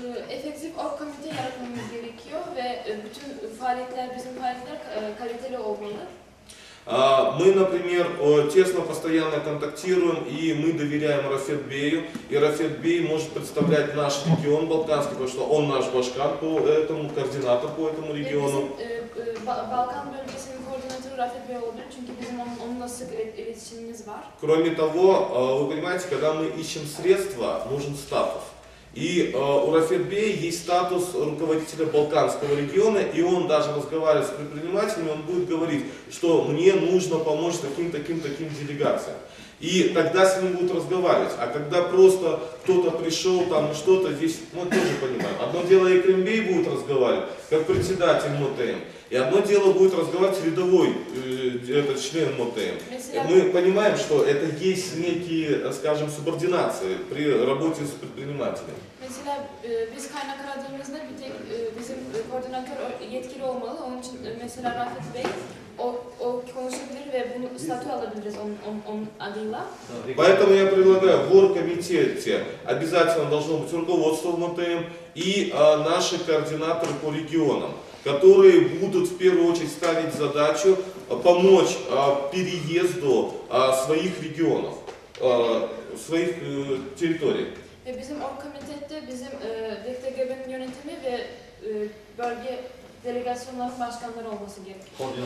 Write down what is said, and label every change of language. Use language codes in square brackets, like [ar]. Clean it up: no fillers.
[tr] Efektif org komite yaratmamız gerekiyor ve bütün faaliyetler, bizim faaliyetler kaliteli olmalı. [ru] Мы, например, тесно, постоянно контактируем, и мы доверяем Рафет Бею, и Рафет Бей может представлять наш регион Балканский, потому что он наш башкар по этому, координатор по этому региону. [tr] Balkan bölgesinin koordinatörü Rafet Bey olabilir çünkü bizim onunla sık iletişimimiz var. [ru] Кроме того, вы понимаете, когда мы ищем средства, нужен статус. И у Рафет Бея есть статус руководителя Балканского региона, и он даже разговаривает с предпринимателями, он будет говорить, что мне нужно помочь таким делегациям. И тогда с ним будут разговаривать. А когда просто кто-то пришел, там что-то здесь, мы тоже понимаем. Одно дело Экрембей будет разговаривать, как председатель МОТМ. И одно дело будет разговаривать рядовой член МОТМ. Мы понимаем, что это есть некие, скажем, субординации при работе с предпринимателем. [tr] Mesela biz kaynak aradığımızda bir tek bizim koordinatör yetkili olmalı. Onun için mesela Rafet Bey o konuşabilir ve bunu statü alabiliriz onun adıyla. [ru] Поэтому я предлагаю в оргкомитете обязательно должно быть руководство МТМ и наши координаторы по регионам, которые будут в первую очередь ставить задачу помочь переезду своих регионов, своих территорий. [tr] Ve bizim orgkomitede bizim DTGB'nin yönetimi ve bölge [ru] делегационных [tr] başkanları olması gerekiyor.